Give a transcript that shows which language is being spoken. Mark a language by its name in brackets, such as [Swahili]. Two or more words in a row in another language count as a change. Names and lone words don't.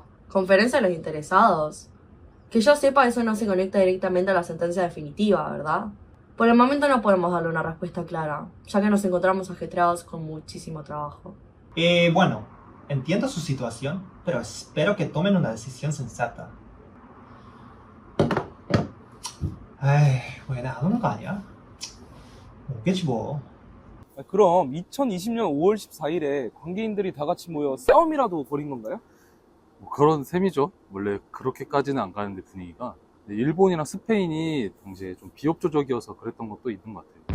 [Spanish] Conferencia de los interesados. Que yo sepa, eso no se conecta directamente a la sentencia definitiva, ¿verdad? Por el momento no podemos darle una respuesta clara, ya que nos encontramos ajetreados con muchísimo trabajo. Bueno, entiendo su situación, pero espero que tomen una decisión sensata. [Korean] 왜 나오는 거 아니야? 오겠지 뭐. 그럼 2020년 5월 14일에 관계인들이 다 같이 모여 싸움이라도 벌인 건가요? 그런 셈이죠. 원래 그렇게까지는 안 가는데 분위기가. 일본이랑 스페인이 당시에 좀 비협조적이어서 그랬던 것도 있는 것 같아요.